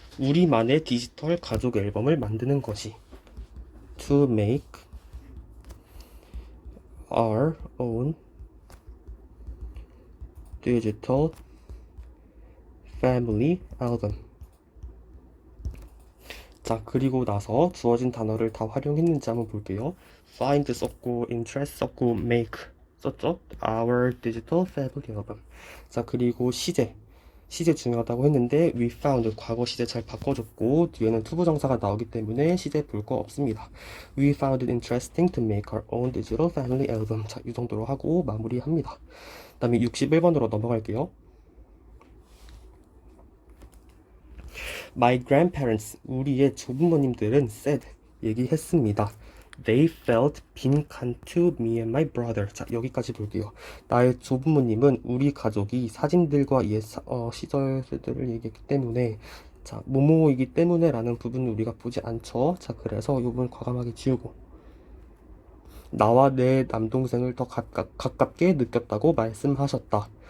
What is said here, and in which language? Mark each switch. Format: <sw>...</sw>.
<ko>우리만의 디지털 가족 앨범을 만드는 것이</ko> <en>to make our own digital family album.</en> <ko>자, 그리고 나서 주어진 단어를 다 활용했는지 한번 볼게요. find 썼고 interest 썼고 make 썼죠?</ko> <en>our digital family album.</en> <ko>자, 그리고 시제 중요하다고 했는데 we found 과거 시제 잘 바꿔줬고 뒤에는 투부정사가 나오기 때문에 시제 볼 거 없습니다.</ko> <en>We found it interesting to make our own digital family album.</en> <ko>자, 이 정도로 하고 마무리합니다. 그 다음에 61번으로 넘어갈게요.</ko> <en>My grandparents,</en> <ko>우리의 조부모님들은 said, 얘기했습니다.</ko> <en>They felt</en> <ko>빈칸</ko> <en>to me and my brother.</en> <ko>자, 여기까지 볼게요. 나의 조부모님은 우리 가족이 사진들과 옛 시절들을 얘기했기 때문에 자, 뭐뭐이기 때문에 라는 부분은 우리가 보지 않죠. 자, 그래서 이 부분 과감하게 지우고 나와 내 남동생을 더 가깝게 느꼈다고 말씀하셨다.</ko>